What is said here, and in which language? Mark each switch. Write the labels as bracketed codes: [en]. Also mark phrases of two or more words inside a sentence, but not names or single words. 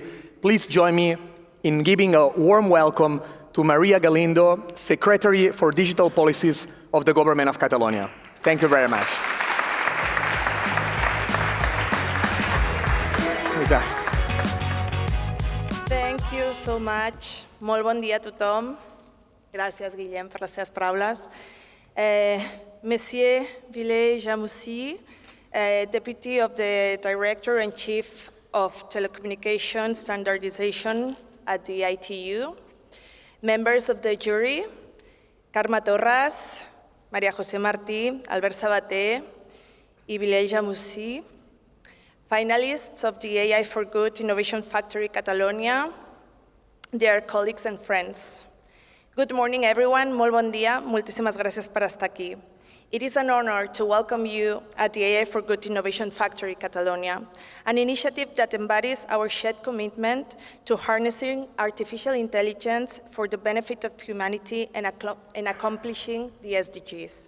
[en] Please join me in giving a warm welcome to Maria Galindo, Secretary for Digital Policies of the Government of Catalonia. Thank you very much. Thank you so much. [ca] Molt bon dia a tothom. Gràcies, Guillem, per les teves paraules. [fr] Monsieur Villers-Jamoussi, [en] Deputy of the Director and Chief of Telecommunication Standardization at the ITU, members of the jury, [ca] Carme Torres, Maria José Martí, Albert Sabater, y Villers-Jamoussi, [en] finalists of the AI for Good Innovation Factory Catalonia, their colleagues and friends. Good morning, everyone. [ca] Molt bon dia. Moltíssimes gràcies per estar aquí. [en] It is an honor to welcome you at the AI for Good Innovation Factory Catalonia, an initiative that embodies our shared commitment to harnessing artificial intelligence for the benefit of humanity and accomplishing the SDGs.